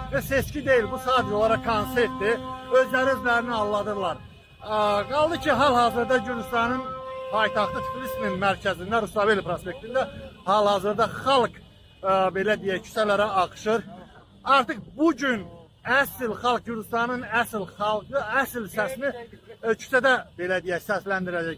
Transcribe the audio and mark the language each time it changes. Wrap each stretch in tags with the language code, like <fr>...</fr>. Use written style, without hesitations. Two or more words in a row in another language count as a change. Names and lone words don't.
<tr>ve seçki değil, bu sadece olarak konserttir.</tr> <az>Özlerini anladırlar. Kaldı ki hal-hazırda Gürcüstanın paytaxtı Tbilisinin mərkəzində, Rustaveli prospektində hal-hazırda xalq belə deyək küçələrə axışır. Artıq bugün əsl xalq, Gürcüstanın əsl xalqı, əsl səsini küçədə belə deyək səsləndirəcək.</az>